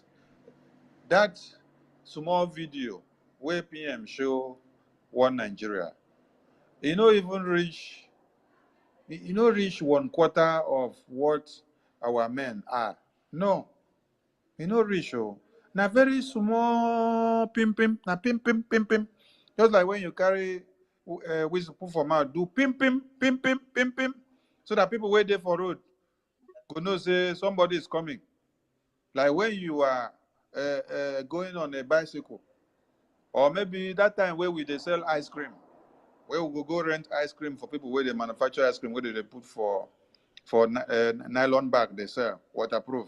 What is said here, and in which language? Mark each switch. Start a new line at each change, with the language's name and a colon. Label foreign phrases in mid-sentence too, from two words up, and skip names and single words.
Nigerian Pidgin: That small video where PM show one Nigeria, you know, even reach, you know, reach 1/4 of what our men are. No, you know, reach. Oh, na very small pim pim, na pim pim pim pim. Just like when you carry whistle put for mouth, do pim pim pim pim pim pim, so that people wait there for road go know say somebody is coming. Like when you are going on a bicycle, or maybe that time where we they sell ice cream, where we go rent ice cream for people where they manufacture ice cream, where they put for nylon bag they sell waterproof.